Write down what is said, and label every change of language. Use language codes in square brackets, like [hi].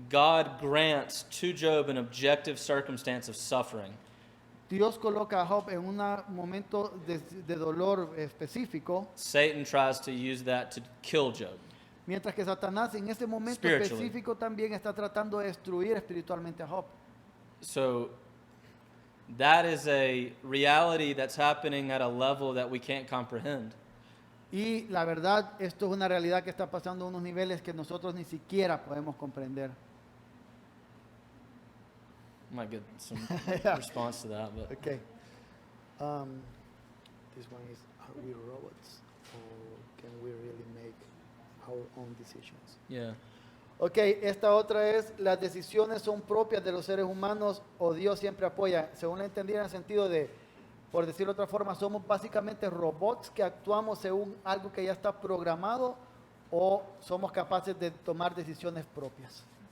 [en] God grants to Job an objective circumstance of suffering. [es] Dios coloca a Job en un momento de dolor específico, [en] Satan tries to use that to kill Job. [es] mientras que Satanás en ese momento [en] Spiritually. [es] específico también está tratando de destruir espiritualmente a Job. [en] So that is a reality that's happening at a level that we can't comprehend. [es] Y la verdad, esto es una realidad que está pasando a unos niveles que nosotros ni siquiera podemos comprender. [en] Might get some Yeah. response to that, but Okay. This one is, are we robots or can we really make our own decisions? yeah. [es] Ok, esta otra es, las decisiones son propias de los seres humanos o Dios siempre apoya. Según la entendí en el sentido de, por decirlo de otra forma, somos básicamente robots que actuamos según algo que ya está programado o somos capaces de tomar decisiones propias.